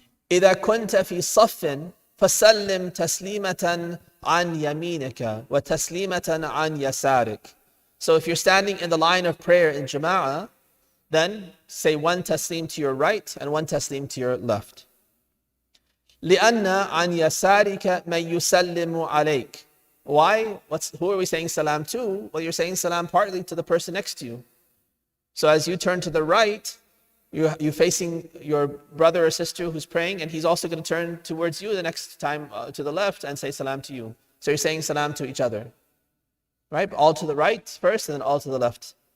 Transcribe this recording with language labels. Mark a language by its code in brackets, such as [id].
[ar] إذا كنت في صف فسلم تسليمة عن يمينك وتسليمة عن يسارك. [en] So if you're standing in the line of prayer in Jama'ah, then say 1 taslim to your right and 1 taslim to your left. [ar] لأن عن يسارك من يسلم عليك. [en] Why? Who are we saying salam to? Well, you're saying salam partly to the person next to you. So as you turn to the right, you're facing your brother or sister who's praying, and he's also going to turn towards you the next time to the left and say salam to you. So you're saying salam to each other. Right? All to the right first and then all to the left.